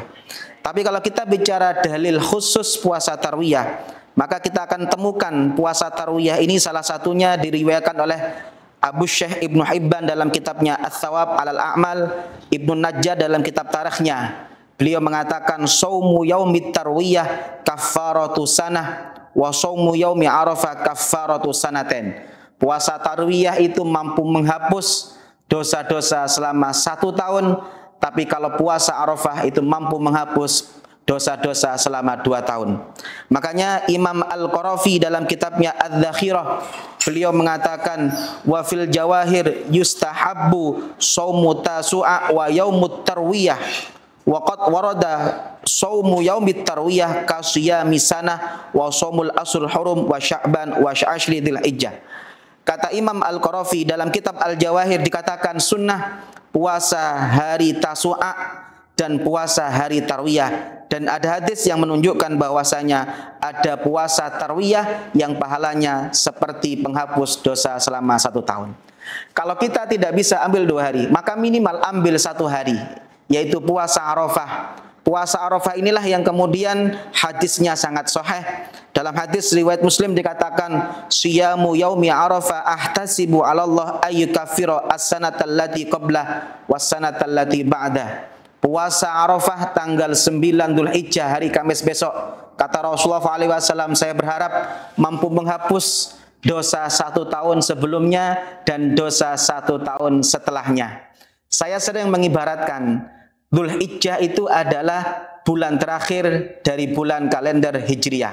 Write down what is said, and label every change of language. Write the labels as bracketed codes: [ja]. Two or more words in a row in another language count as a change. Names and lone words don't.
[id] Tapi kalau kita bicara dalil khusus puasa Tarwiyah, maka kita akan temukan puasa Tarwiyah ini salah satunya diriwayatkan oleh Abu Syekh Ibnu Hibban dalam kitabnya Ats-Tsawab 'alal A'mal, Ibnu Najjar dalam kitab tarikhnya. Beliau mengatakan [ar] صوم يوم التروية كفارة سنة وصوم يوم عرفة كفارة سنتين. [id] Puasa tarwiyah itu mampu menghapus dosa-dosa selama 1 tahun, tapi kalau puasa Arafah itu mampu menghapus dosa-dosa selama 2 tahun. Makanya Imam Al-Qarafi dalam kitabnya Adz-Dzakhirah, beliau mengatakan [ar] وفي الجواهر يستحب صوم تاسوعاء ويوم التروية. وقد ورد صوم يوم التروية كصيام سنة وصوم الأشهر الحرم وشعبان وعشر ذي الحجة. [id] Kata Imam Al-Qarafi dalam kitab Al-Jawahir dikatakan sunnah puasa hari Tasu'a dan puasa hari Tarwiyah, dan ada hadis yang menunjukkan bahwasanya ada puasa Tarwiyah yang pahalanya seperti penghapus dosa selama 1 tahun. Kalau kita tidak bisa ambil 2 hari, maka minimal ambil 1 hari, yaitu puasa Arafah. Puasa Arafah inilah yang kemudian hadisnya sangat sahih Dalam hadis riwayat Muslim dikatakan, [ar] صيام يوم عرفة أحتسب على الله أن يكفر السنة التي قبله والسنة التي بعده. [id] Puasa Arafah tanggal 9 Dzulhijjah hari Kamis besok, kata Rasulullah SAW, saya berharap mampu menghapus dosa 1 tahun sebelumnya dan dosa 1 tahun setelahnya. Saya sering mengibaratkan Dzulhijjah itu adalah bulan terakhir dari bulan kalender Hijriah.